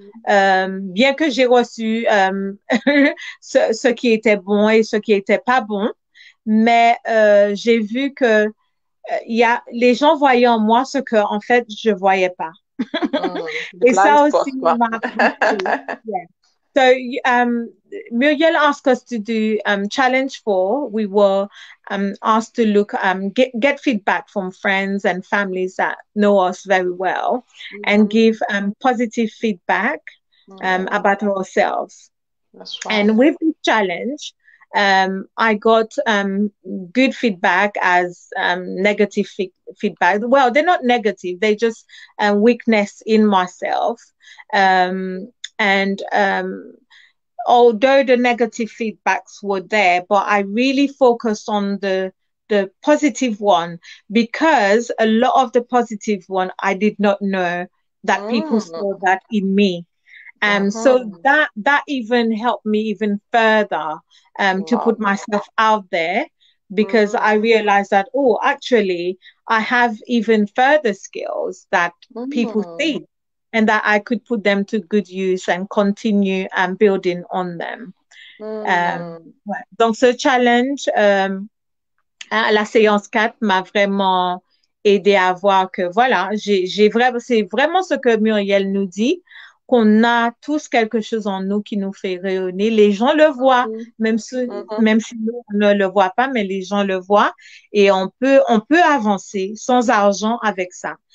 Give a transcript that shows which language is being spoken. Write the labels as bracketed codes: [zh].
[fr] Bien que j'ai reçu ce qui était bon et ce qui était pas bon, mais j'ai vu que les gens voyaient en moi ce que, en fait, je voyais pas. Et ça aussi m'a [en] So Muriel asked us to do challenge 4. We were asked to look get feedback from friends and families that know us very well, and give positive feedback about ourselves. That's right. And with this challenge, I got good feedback as negative feedback. Well, they're not negative; they just weakness in myself. And although the negative feedbacks were there, but I really focused on the positive one, because a lot of the positive one I did not know that people saw that in me. So that even helped me even further to put myself out there, because I realized that, actually I have even further skills that people see, and that I could put them to good use and continue building on them. [fr] Donc ce challenge à la séance 4 m'a vraiment aidé à voir que voilà, c'est vraiment ce que Muriel nous dit, qu'on a tous quelque chose en nous qui nous fait rayonner. Les gens le voient, même si nous on ne le voit pas, mais les gens le voient, et on peut avancer sans argent avec ça.